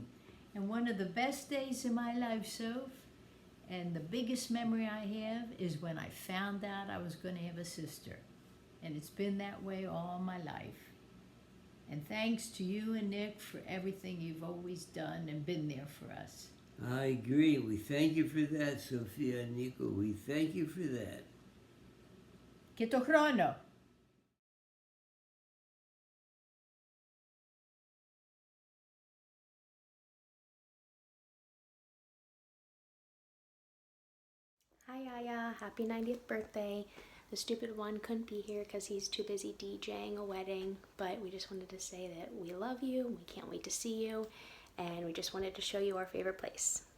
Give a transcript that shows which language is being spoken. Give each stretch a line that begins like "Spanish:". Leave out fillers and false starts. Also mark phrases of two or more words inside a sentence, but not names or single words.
English: And one of the best days of my life, Soph, and the biggest memory I have is when I found out I was going to have a sister. And it's been that way all my life. And thanks to you and Nick for everything you've always done and been there for us. I agree. We thank you for that, Sophia and Nico. We thank you for that.
Greek: Και το χρόνο.
English: Hi Yaya, happy 90th birthday. The stupid one couldn't be here because he's too busy DJing a wedding, but we just wanted to say that we love you, we can't wait to see you, and we just wanted to show you our favorite place.